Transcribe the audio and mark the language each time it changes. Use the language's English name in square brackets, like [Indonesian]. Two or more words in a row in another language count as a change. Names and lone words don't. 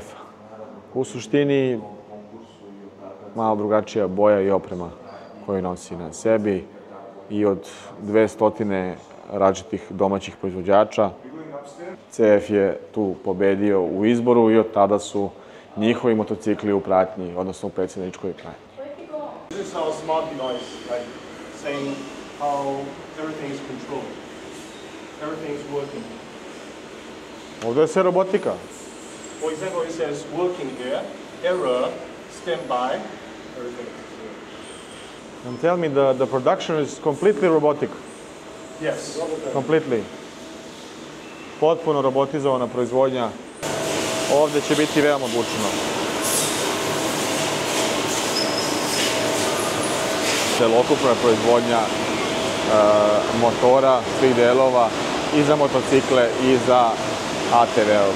[Serbian] U suštini, malo drugačija boja i oprema koju nosi na sebi i od 200 različitih domaćih proizvođača. CF je tu pobedio u izboru i od tada su njihovi motocikli u pratnji, odnosno u predsjedničkoj pratnji. [English] This is our smart device, like saying how everything is controlled. Everything is working. [Serbian] Ovdje je sve robotika. [English] For example, it says working here, error, stand by, everything. And tell me, the production is completely robotic. Yes. Completely. [Serbian] Potpuno robotizovana proizvodnja. Ovdje će biti veoma bučno. Celokupna proizvodnja motora, svih delova i za motocikle i za ATV-ove.